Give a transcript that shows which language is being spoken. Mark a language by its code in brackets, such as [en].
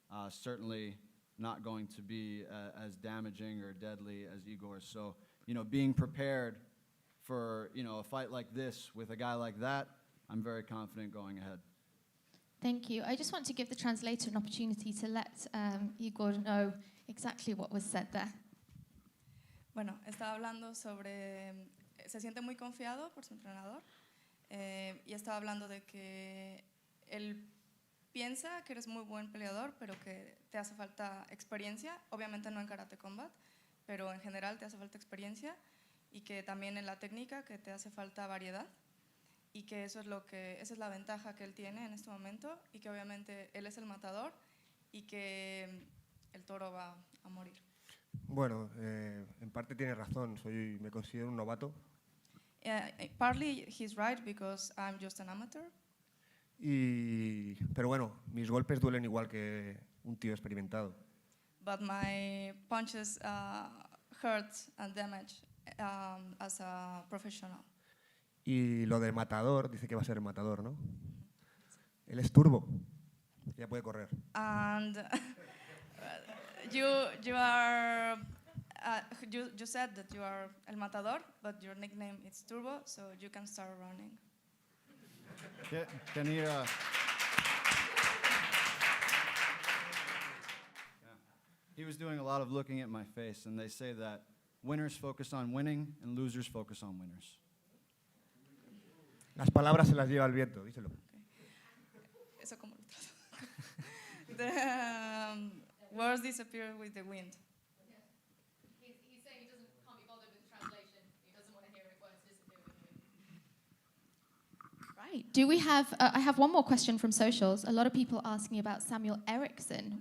[en] Certainly not going to be as damaging or deadly as Igor's. So, being prepared for, a fight like this with a guy like that, I'm very confident going ahead. Thank you. I just want to give the translator an opportunity to let Igor know exactly what was said there. [es] Bueno, estaba hablando sobre, se siente muy confiado por su entrenador y estaba hablando de que él piensa que eres muy buen peleador, pero que te hace falta experiencia, obviamente no en Karate Combat, pero en general te hace falta experiencia y que también en la técnica que te hace falta variedad y que esa es la ventaja que él tiene en este momento y que obviamente él es el matador y que el toro va a morir. Bueno, en parte tiene razón, me considero un novato. [en] Partly he's right because I'm just an amateur. [es] Pero bueno, mis golpes duelen igual que un tío experimentado. [en] but my punches hurt and damage as a professional. [es] Y lo del matador, dice que va a ser el matador, ¿no? Él es turbo, ya puede correr. [en] And you are you said that you are El Matador, but your nickname is Turbo, so you can start running. Can you? He was doing a lot of looking at my face, and they say that winners focus on winning and losers focus on winners. [es] Las palabras se las lleva el viento, díselo. Eso como lo trato. [en] The words disappear with the wind. He's saying he can't be bothered with the translation. He doesn't want to hear it words disappear with the wind. Right. Do we have? I have one more question from socials. A lot of people asking about Samuel Eriksson.